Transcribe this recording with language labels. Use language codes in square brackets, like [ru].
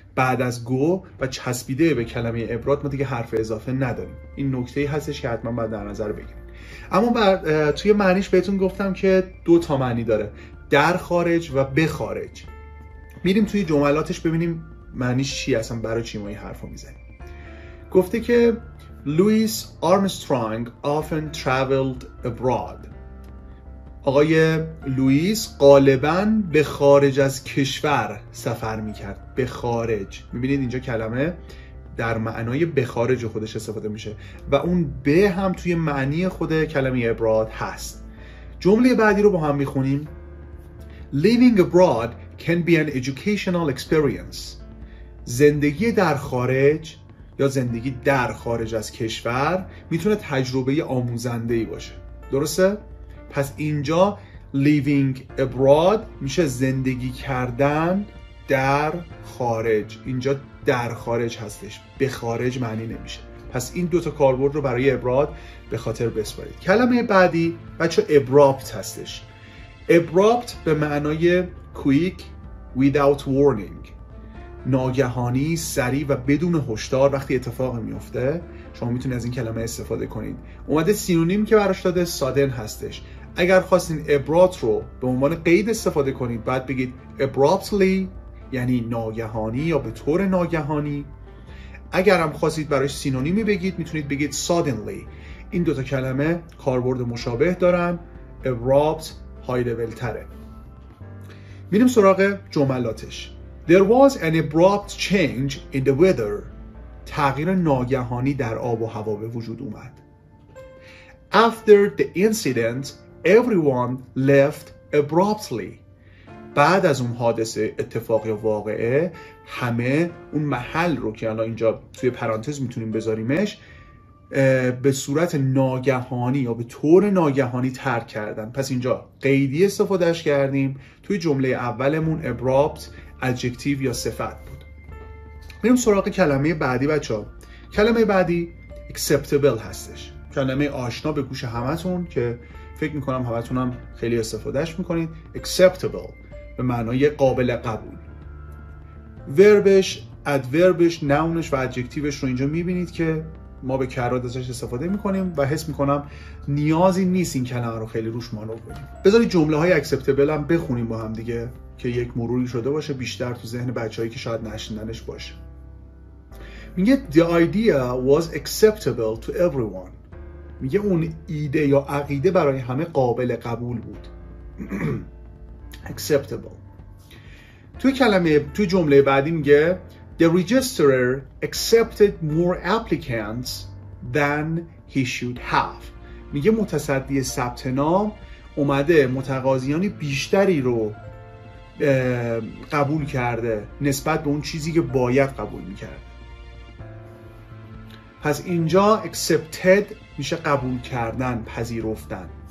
[fa] بعد از go و چسبیده به کلمه ابراد ما دیگه حرف اضافه نداریم. این نکته هستش که حتما باید در نظر بگیرید. اما توی معنیش بهتون گفتم که 2 تا معنی داره، در خارج و به خارج. میریم توی جملاتش ببینیم معنیش چی اصلا، برای چی ما این حرفو میزنیم. گفته که [en] Louis Armstrong often traveled abroad. [fa] آقای لوئیس غالباً به خارج از کشور سفر میکرد. به خارج، میبینید اینجا کلمه در معنای به خارج خودش استفاده میشه و اون به هم توی معنی خود کلمه ابراد هست. جمله بعدی رو با هم میخونیم. [en] Living abroad can be an educational experience. [fa] زندگی در خارج یا زندگی در خارج از کشور میتونه تجربه آموزنده‌ای باشه. درسته؟ پس اینجا [en] living abroad [fa] میشه زندگی کردن در خارج. اینجا در خارج هستش، به خارج معنی نمیشه. پس این دوتا کاربرد رو برای ابراد به خاطر بسپارید. کلمه بعدی بچه abrupt هستش. abrupt به معنای [en] quick without warning، [fa] ناگهانی، سریع و بدون هشدار وقتی اتفاق میفته. شما میتونید از این کلمه استفاده کنید. اومده سینونیم که براش داده sudden هستش. اگر خواستین abrupt رو به عنوان قید استفاده کنید بعد بگید abruptly، یعنی ناگهانی یا به طور ناگهانی. اگر هم خواستید براش سینونیمی بگید میتونید بگید suddenly. این دوتا کلمه کاربرد مشابه دارن. abrupt های لول تره. میریم سراغ جملاتش. [en] There was an abrupt change in the weather. [fa] تغییر ناگهانی در آب و هوا به وجود اومد. [en] After the incident, everyone left abruptly. [fa] بعد از اون حادثه، اتفاق یا واقعه، همه اون محل رو که الان اینجا توی پرانتز میتونیم بذاریمش به صورت ناگهانی یا به طور ناگهانی ترک کردن. پس اینجا قیدی استفادهش کردیم. توی جمله اولمون abrupt adjective یا صفت بود. میریم سراغ کلمه بعدی بچه‌ها. کلمه بعدی acceptable هستش. کلمه آشنا به گوش همتون که فکر میکنم همتونم خیلی استفادهش میکنید. acceptable به معنای قابل قبول. وربش، ادوربش، ناونش و ادجکتیوش رو اینجا میبینید که ما به کرات ازش استفاده میکنیم و حس میکنم نیازی نیست این کلمه رو خیلی روش مانور کنیم. بذارید جمله های اکسپتبل هم بخونیم با هم دیگه که یک مروری شده باشه بیشتر تو ذهن بچه‌هایی که شاید نشنیدنش باشه. میگه [en] the idea was acceptable to everyone. [fa] میگه اون ایده یا عقیده برای همه قابل قبول بود. [en] acceptable. [fa] توی جمله بعدی میگه [en] the registrar accepted more applicants than he should have. [fa] میگه متصدی ثبت نام اومده متقاضیان بیشتری رو قبول کرده نسبت به اون چیزی که باید قبول میکرد. پس اینجا accepted میشه قبول کردن، پذیرفتن.